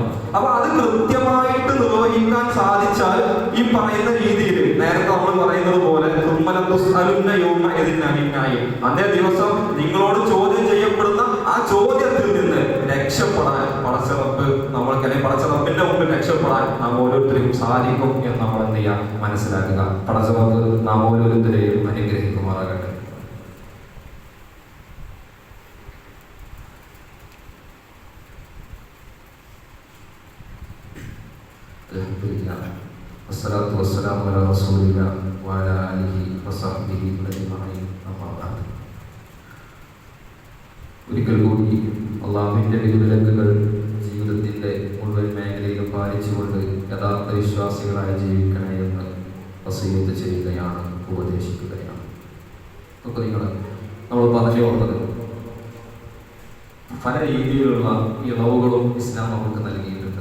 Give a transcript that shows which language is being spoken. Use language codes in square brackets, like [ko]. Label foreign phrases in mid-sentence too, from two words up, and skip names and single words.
[ml] അപ്പൊ അത് കൃത്യമായിട്ട് നിർവഹിക്കാൻ സാധിച്ചാൽ ഈ പറയുന്ന രീതിയിൽ നേരത്തെ നമ്മൾ പറയുന്നത് പോലെ അന്നേ ദിവസം നിങ്ങളോട് ചോദ്യം ചെയ്യപ്പെടുന്ന ആ ചോദ്യത്തിൽ നിന്ന് രക്ഷപ്പെടാൻ പടച്ചറപ്പ് നമ്മൾക്ക്, അല്ലെങ്കിൽ പടച്ചറപ്പിന്റെ മുമ്പിൽ രക്ഷപ്പെടാൻ നാം ഓരോരുത്തരും സാധിക്കും എന്ന് നമ്മൾ എന്ത് ചെയ്യാം മനസ്സിലാക്കുക. പടച്ചറപ്പ് നാം ഓരോരുത്തരെയും അനുഗ്രഹിക്കുമാറാകട്ടെ. [ar] والصلاة والسلام على رسول الله وعلى آله وصحبه أجمعين. [ml] ഒരിക്കൽ കൂടി അള്ളാഹുവിന്റെ വിധിവിലക്കുകൾ ജീവിതത്തിന്റെ മുഴുവൻ മേഖലയിലും പാലിച്ചുകൊണ്ട് യഥാർത്ഥ വിശ്വാസികളായി ജീവിക്കണേ എന്ന് വസീയത്ത് ചെയ്യുകയാണ്, ഉപദേശിക്കുകയാണ്. അപ്പോൾ നമ്മൾ പറഞ്ഞു വന്നത് പല രീതിയിലുള്ള ഇളവുകളും ഇസ്ലാം നമുക്ക് നൽകിയിട്ടുണ്ട്.